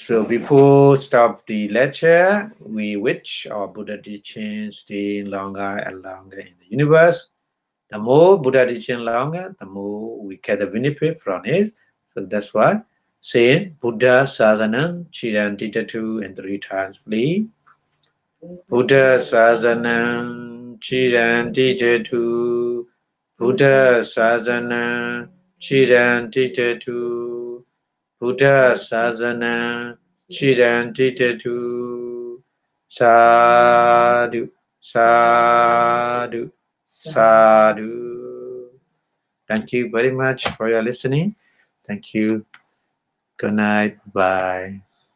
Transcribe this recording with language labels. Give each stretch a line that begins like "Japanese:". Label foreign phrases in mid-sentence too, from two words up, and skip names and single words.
English: So before stop the lecture, we wish our Buddha teaching stay longer and longer in the universe. The more Buddha teaching longer, the more we get the benefit from it. So that's why saying
Pali: Buddha Sasanam Chiranti Tatu
English: and 3 times, please.
Pali: Buddha Sasanam Chiranti Tatu. Buddha Sasanam Chiranti Tatu. Buddha Sasana Chiranti Tatu. Sadhu, sadhu, sadhu.
English: Thank you very much for your listening. Thank you. Good night. Bye.